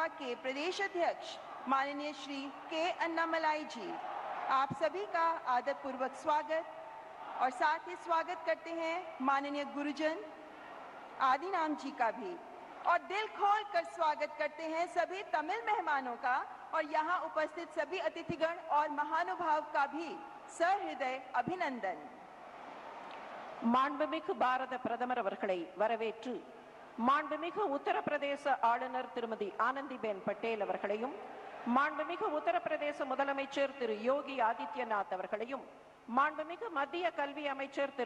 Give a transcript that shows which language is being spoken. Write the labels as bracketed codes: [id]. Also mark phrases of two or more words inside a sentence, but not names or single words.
[hi] के प्रदेश अध्यक्ष माननीय श्री के अन्नामलाई जी, आप सभी का आदरपूर्वक स्वागत और साथ ही स्वागत करते हैं माननीय गुरुजन आदिनाम जी का भी, और दिल खोल कर स्वागत करते हैं सभी तमिल मेहमानों का और यहाँ उपस्थित सभी अतिथिगण और महानुभाव का भी सहृदय अभिनंदन। [ta] மாண்புமிகு பாரத பிரதமர் அவர்களை வரவேற்று மாண்புமிகு உத்தரப்பிரதேச ஆளுநர் திருமதி ஆனந்திபென் பட்டேல் அவர்களையும் மாண்புமிகு உத்தரப்பிரதேச முதலமைச்சர் திரு யோகி ஆதித்யநாத் அவர்களையும் மாண்புமிகு மத்திய கல்வி அமைச்சர் திரு